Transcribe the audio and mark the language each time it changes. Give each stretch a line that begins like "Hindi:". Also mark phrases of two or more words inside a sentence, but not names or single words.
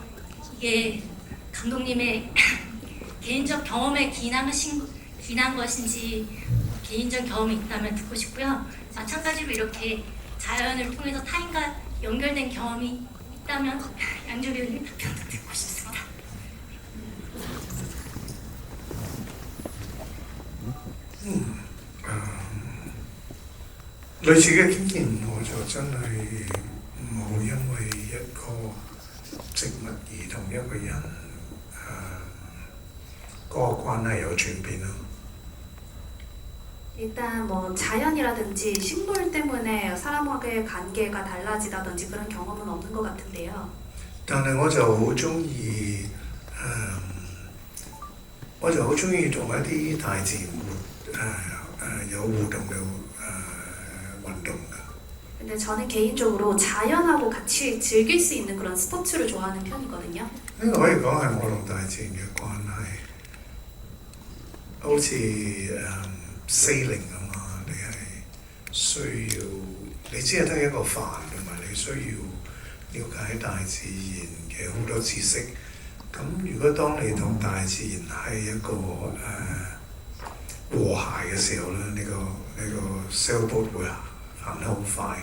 Korean: 이게 감독님의 개인적 경험에 기인한 것인지 개인적 경험이 있다면 듣고 싶고요. 마찬가지로 이렇게 자연을 통해서 타인과 연결된 경험이 있다면 양조 배우님 답변도 듣고 싶습니다.
Cantonese: 類似嘅經驗我就真係冇因為一個植物而同一個人嗰個關係有轉變咯。
Korean: 일단 뭐 자연이라든지 식물 때문에 사람과의 관계가 달라지다든지 그런 경험은 없는 것 같은데요.
Cantonese: 但係我就好中意同一啲大自然有互動嘅運動嘅。
Korean: 근데 저는 개인적으로 자연하고 같이 즐길 수 있는 그런 스포츠를 좋아하는 편이거든요.
Cantonese: 呢個可以講係我同大自然嘅關係。好似sailing 咁嘛，你係需要你只係得一個帆，同埋你需要了解大自然嘅好多知識。咁如果當你同大自然係一個和諧嘅時候咧，呢個 sailboat 會行得好快。